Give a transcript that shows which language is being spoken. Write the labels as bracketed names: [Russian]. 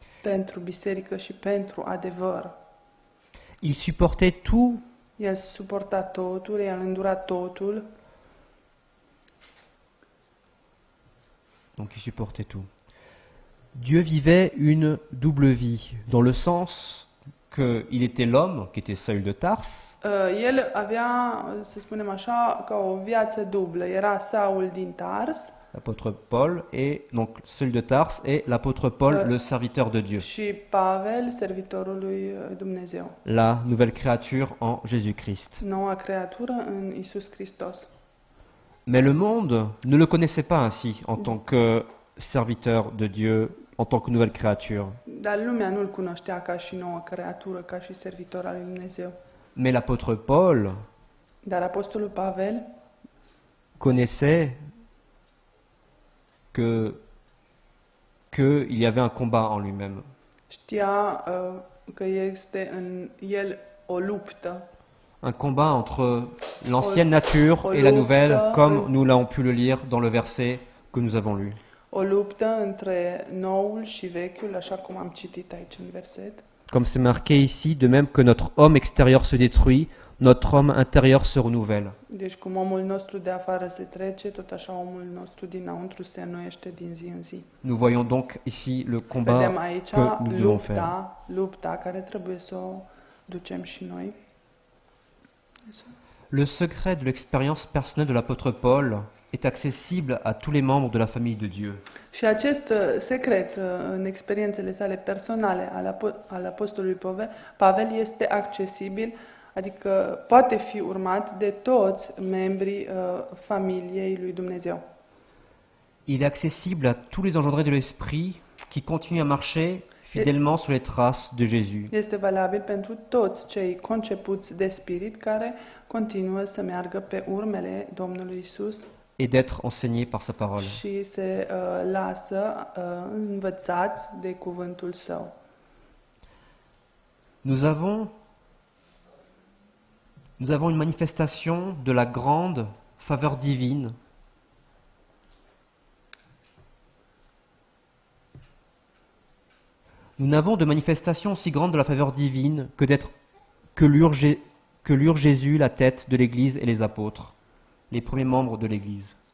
[Romanian] pentru biserică și pentru adevăr. [French] Il supportait tout [Romanian] El suporta totul, el îndura totul, [French] donc il supportait tout. Dieu vivait une double vie, dans le sens qu'il était l'homme, qui était Saül de Tars, [Romanian] El avea, să spunem așa, ca o viață dublă. Era Saul din Tars [French] l'apôtre Paul, et donc Saül de Tars et l'apôtre Paul, le serviteur de Dieu, [Romanian] și Pavel, servitorul lui Dumnezeu. [French] la nouvelle créature en Jésus-Christ. [Romanian] Noua creatură în Isus Hristos. [French] Mais le monde ne le connaissait pas ainsi en tant que serviteur de Dieu, en tant que nouvelle créature. [Romanian] Dar lumea nu-l cunoștea ca și nouă creatură, ca și servitor al lui Dumnezeu. [French] Mais l'apôtre Paul [Romanian] Dar apostolul Pavel [French] connaissait que il y avait un combat en lui-même. [Romanian] știa că este în el o luptă. [French] Un combat entre l'ancienne nature et la nouvelle, comme nous l'avons pu le lire dans le verset que nous avons lu. [Romanian] O luptă între noul și vechiul, așa cum am citit aici în verset. [French] Comme c'est marqué ici, de même que notre homme extérieur se détruit, notre homme intérieur se renouvelle. [Romanian] Deci cum omul nostru de afară se trece, tot așa omul nostru dinăuntru se înnoiește din zi în zi. [French] Nous voyons donc ici le combat [Romanian] Vedem aici [French] que nous devons faire. [Romanian] lupta care trebuie să o ducem și noi. [French] Le secret de l'expérience personnelle de l'apôtre Paul est accessible à tous les membres de la famille de Dieu. [Romanian] Și acest secret în experiențele sale personale al apostolului Pavel este accesibil, adică poate fi urmat de toți membrii familiei lui Dumnezeu. [French] Il est accessible à tous les engendrés de l'esprit qui continuent à marcher fidèlement sur les traces de Jésus. [Romanian] Este valabil pentru toți cei concepuți de spirit care continuă să meargă pe urmele Domnului Isus [French] Et d'être enseignés par sa parole. [Romanian] și se lasă învățați de cuvântul său. [French] Nous avons une manifestation de la grande faveur divine Nous n'avons de manifestation aussi grande de la faveur divine que l'urge Jésus, la tête de l'Église et les apôtres, les premiers membres de l'Église.